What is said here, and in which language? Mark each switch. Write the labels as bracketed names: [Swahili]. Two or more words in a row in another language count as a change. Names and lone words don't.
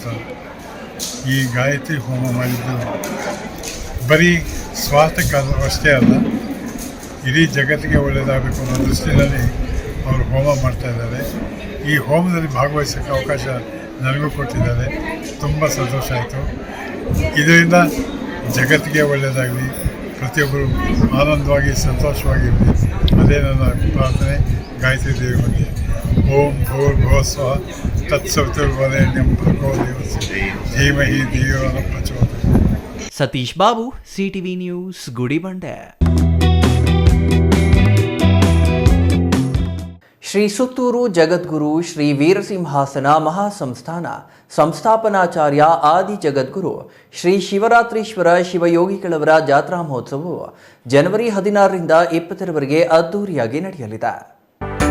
[Kannada] ಈ ಗಾಯತ್ರಿ ಹೋಮ ಮಾಡಿದ್ದು ಬರೀ ಸ್ವಾರ್ಥಕ್ಕಷ್ಟೇ ಅಲ್ಲ, ಇಡೀ ಜಗತ್ತಿಗೆ ಒಳ್ಳೆಯದಾಗಬೇಕು ಅನ್ನೋ ದೃಷ್ಟಿಯಲ್ಲಿ ಅವರು ಹೋಮ ಮಾಡ್ತಾಯಿದ್ದಾರೆ. ಈ ಹೋಮದಲ್ಲಿ ಭಾಗವಹಿಸೋಕ್ಕೆ ಅವಕಾಶ ನನಗೂ ಕೊಟ್ಟಿದ್ದಾರೆ. ತುಂಬ ಸಂತೋಷ ಆಯಿತು. ಇದರಿಂದ ಜಗತ್ತಿಗೆ ಒಳ್ಳೆಯದಾಗಲಿ, ಪ್ರತಿಯೊಬ್ಬರು ಆನಂದವಾಗಿ ಸಂತೋಷವಾಗಿರಲಿ, ಅದೇ ನನ್ನ ಪ್ರಾರ್ಥನೆ ಗಾಯತ್ರಿ ದೇವಿ ಬಗ್ಗೆ. [Sanskrit] ಓಂ ಭೂರ್ಭುವಸ್ವಃ ತತ್ಸವಿತುರ್ವರೆಣ್ಯಂ ಭರ್ಗೋ ದೇವಸ್ಯ ಧೀಮಹಿ ಧಿಯೋ ನ ಪ್ರಚೋದಯಾತ್. [Kannada] ಸತೀಶ್ ಬಾಬು, ಸಿಟಿವಿ ನ್ಯೂಸ್, ಗುಡಿಬಂಡೆ. ಶ್ರೀ ಸುತ್ತೂರು ಜಗದ್ಗುರು ಶ್ರೀ ವೀರಸಿಂಹಾಸನ ಮಹಾಸಂಸ್ಥಾನ ಸಂಸ್ಥಾಪನಾಚಾರ್ಯ ಆದಿ ಜಗದ್ಗುರು ಶ್ರೀ ಶಿವರಾತ್ರೀಶ್ವರ ಶಿವಯೋಗಿಗಳವರ ಜಾತ್ರಾ ಮಹೋತ್ಸವವು ಜನವರಿ 16ರಿಂದ 20ರವರೆಗೆ ಅದ್ದೂರಿಯಾಗಿ ನಡೆಯಲಿದೆ.